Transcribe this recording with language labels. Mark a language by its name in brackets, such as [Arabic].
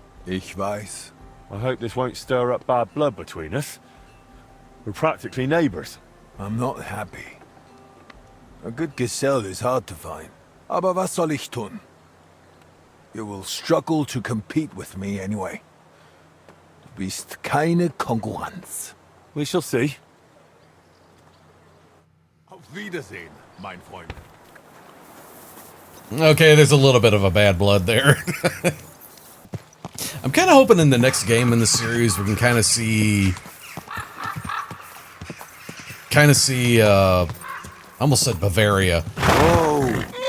[German] Ich weiß. [English] I hope this won't stir up bad blood between us. We're practically neighbours. I'm not happy. A good Gesell is hard to find. [German] Aber was soll ich tun? [English] You will struggle to compete with me anyway. [German] Du bist keine Konkurrenz. [English] We shall see. [German] Auf Wiedersehen, mein Freund. [English] Okay, there's a little bit of a bad blood there. I'm kind of hoping in the next game in the series we can kind of see... I almost said Bavaria. Oh!